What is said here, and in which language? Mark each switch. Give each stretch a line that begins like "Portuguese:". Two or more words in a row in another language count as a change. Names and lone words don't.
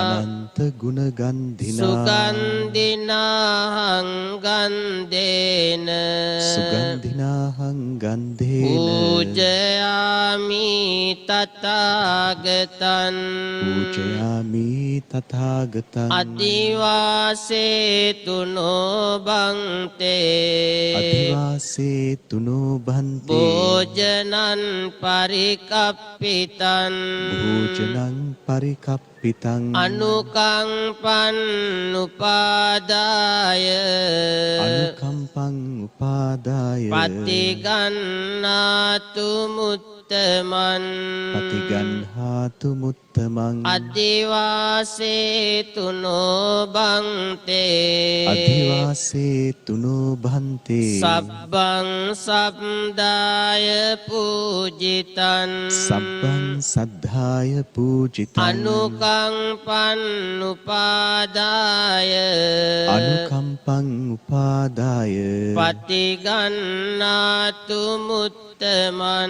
Pali: අනන්ත ගුණ ගන්ධිනා සුගන්ධිනාහං ගන්ධේන සුගන්ධිනාහං ගන්ධේන පූජයාමි තථාගතං පූජයාමි තථාගතං අදිවාසේතුනෝ බන්තේ අදිවාසේතුනෝ බන්තේ භෝජනං පරිකප්පිතං භෝජනං පරිකප්පිතං අනුකම්පං උපාදාය අනුකම්පං උපාදාය පතිගන්නාතු මුත්තමන් පතිගන්හාතු මුත්තමං අදිවාසේතුනෝ බන්තේ අදිවාසේතුනෝ බන්තේ සබ්බං සබ්දාය පූජිතං සබ්බං සද්ධාය පූජිතං අනුකම්පං උපාදාය අනුකම්පං උපාදාය පතිගන්නාතු මුත්තමන්